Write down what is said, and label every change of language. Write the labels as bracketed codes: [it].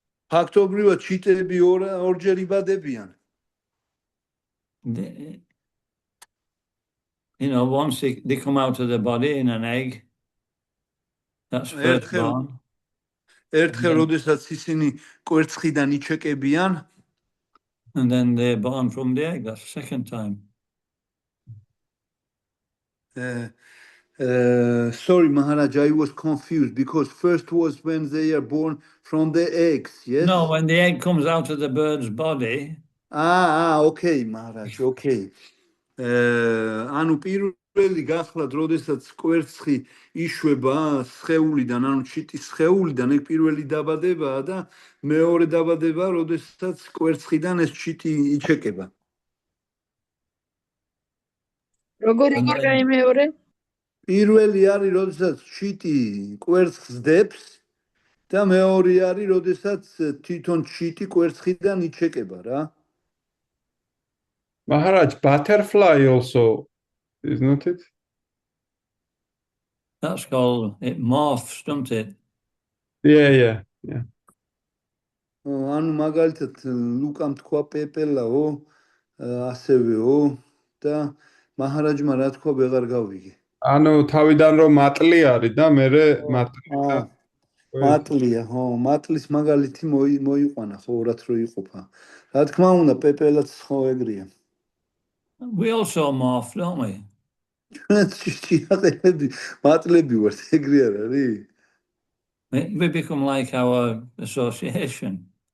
[ka] ფაქტობრივად ჩიტები ორჯერ იბადებიან. [en] Once they come out of the body in an egg, that's first born. [ka] ერთხელ როდესაც ისინი კვერცხიდან იჩეკებიან, [en] and then they're born from the egg, that's the second time. Sorry, Maharaj, I was confused because first was when they are born from the eggs, yes? No, when the egg comes out of the bird's body, Okay, Maharaj, okay. [ka] ანუ პირველი გახლავთ, როდესაც კვერცხი იშვება სხეულიდან, ანუ ჩიტის სხეულიდან, ეგ პირველი დაბადებაა და მეორე დაბადება, როდესაც კვერცხიდან ეს ჩიტი იჩეკება. როგორი იქნება მეორე? პირველი არის, როდესაც ჩიტი კვერცხს დებს და მეორე არის, როდესაც თვითონ ჩიტი კვერცხიდან იჩეკება რა. [en] Maharaj, butterfly also, isn't it? that's called, it morphs, doesn't it? Yeah. [ka] ანუ მაგალითად ლუკამ თქვა პეპელაო, ასევეო და მაჰარაჯმა რა თქვა ვეღარ გავიგე. ანუ თავიდან რომ მატლი არის და მერე მატლია, ხო, მატლის მაგალითი მოიყვანა, ხო, რაც რო იყოფა. რა თქმა უნდა, პეპელაც ხო ეგრეა. [en] We also morph, don't we? [ka] ჭიაყელები, მატლები ვართ, ეგრე არ არის? [en] We become like our association.